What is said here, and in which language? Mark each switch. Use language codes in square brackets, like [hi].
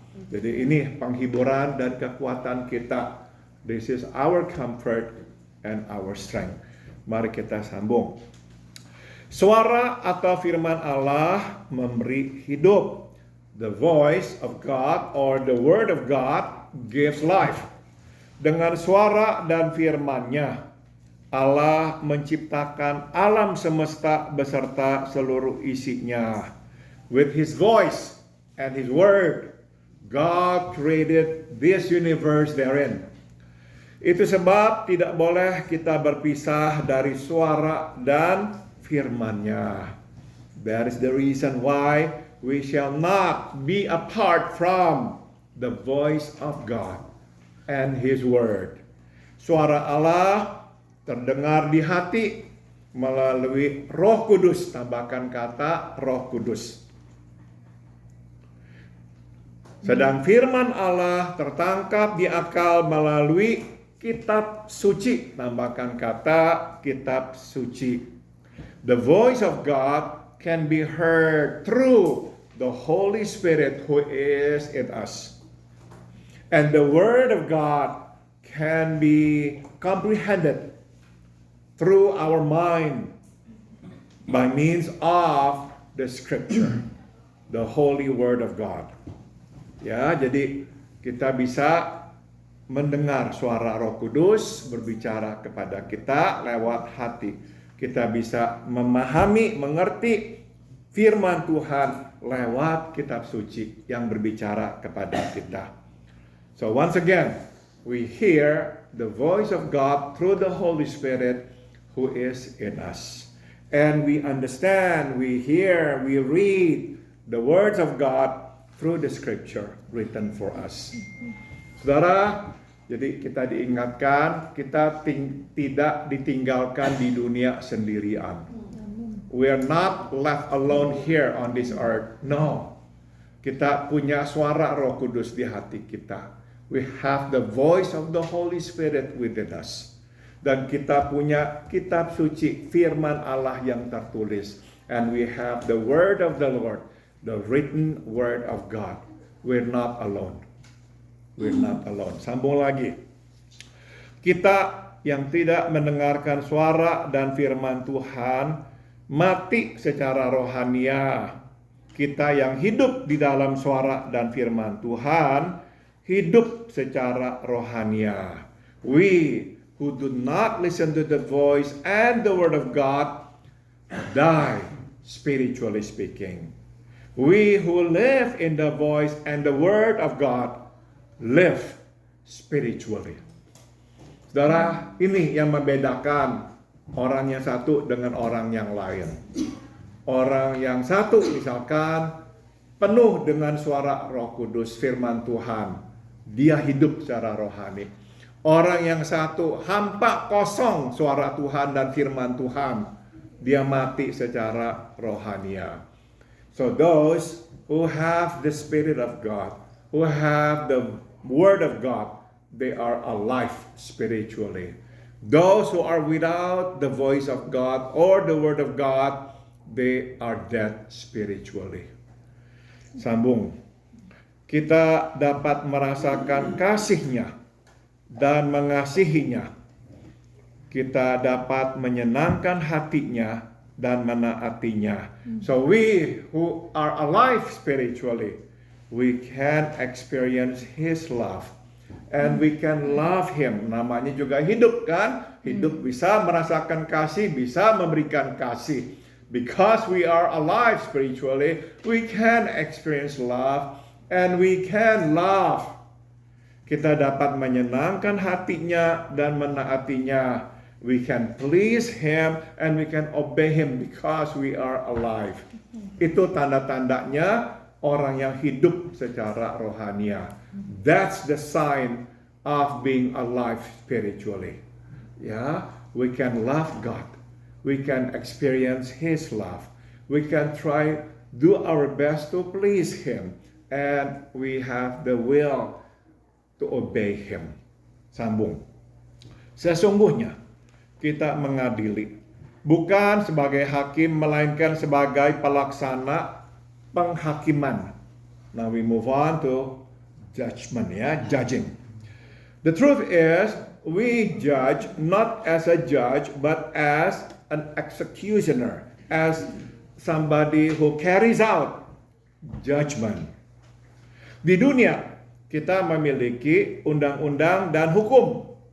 [id] Jadi ini penghiburan dan kekuatan kita. [en] This is our comfort and our strength. [id] Mari kita sambung. Suara atau firman Allah memberi hidup. [en] The voice of God or the word of God gives life. [id] Dengan suara dan firman-Nya, Allah menciptakan alam semesta beserta seluruh isinya. [en] With His voice and His word, God created this universe therein. [id] Itu sebab tidak boleh kita berpisah dari suara dan firman-Nya. [en] That is the reason why we shall not be apart from the voice of God and His Word. [id] Suara Allah terdengar di hati melalui Roh Kudus, tambahkan kata Roh Kudus. Sedang firman Allah tertangkap di akal melalui kitab suci, tambahkan kata kitab suci. [en] The voice of God can be heard through the Holy Spirit who is in us. And the Word of God can be comprehended through our mind by means of the Scripture, the Holy Word of God. [id] Ya, jadi kita bisa mendengar suara Roh Kudus berbicara kepada kita lewat hati. Kita bisa memahami, mengerti firman Tuhan lewat kitab suci yang berbicara kepada kita. [en] So once again, we hear the voice of God through the Holy Spirit who is in us. And we understand, we hear, we read the words of God through the Scripture written for us. [id] Saudara, jadi kita diingatkan, kita tidak ditinggalkan di dunia sendirian. [en] We are not left alone here on this earth. No. [id] Kita punya suara Roh Kudus di hati kita. [en] We have the voice of the Holy Spirit within us. [id] Dan kita punya kitab suci, firman Allah yang tertulis. [en] And we have the word of the Lord, the written word of God. We're not alone. We're not alone. [id] Sambung lagi. Kita yang tidak mendengarkan suara dan firman Tuhan mati secara rohania. Kita yang hidup di dalam suara dan firman Tuhan hidup secara rohania. [en] We who do not listen to the voice and the word of God die, spiritually speaking. We who live in the voice and the word of God live spiritually. [id] Saudara, ini yang membedakan orang yang satu dengan orang yang lain. Orang yang satu misalkan penuh dengan suara Roh Kudus, firman Tuhan. Dia hidup secara rohani. Orang yang satu hampa kosong suara Tuhan dan firman Tuhan. Dia mati secara rohania. [en] So those who have the Spirit of God, who have the Word of God, they are alive spiritually. Those who are without the voice of God or the Word of God, they are dead spiritually. [id] Sambung. Kita dapat merasakan kasih-Nya dan mengasihi-Nya. Kita dapat menyenangkan hati-Nya dan menaati-Nya. [en] So we who are alive spiritually, we can experience His love. And we can love Him. [id] Namanya juga hidup kan? Hidup bisa merasakan kasih, bisa memberikan kasih. [en] Because we are alive spiritually, we can experience love and we can love. [id] Kita dapat menyenangkan hatinya dan menaatinya. [en] We can please Him and we can obey Him because we are alive. [id] Itu tanda-tandanya orang yang hidup secara rohania. [en] That's the sign of being alive spiritually. Yeah, we can love God. We can experience His love. We can do our best to please Him. And we have the will to obey Him. [id] Sambung. Sesungguhnya kita mengadili bukan sebagai hakim melainkan sebagai pelaksana penghakiman. [en] Now we move on to judgment, judging. The truth is, we judge not as a judge, but as an executioner, as somebody who carries out judgment. [id] Di dunia, kita memiliki undang-undang dan hukum.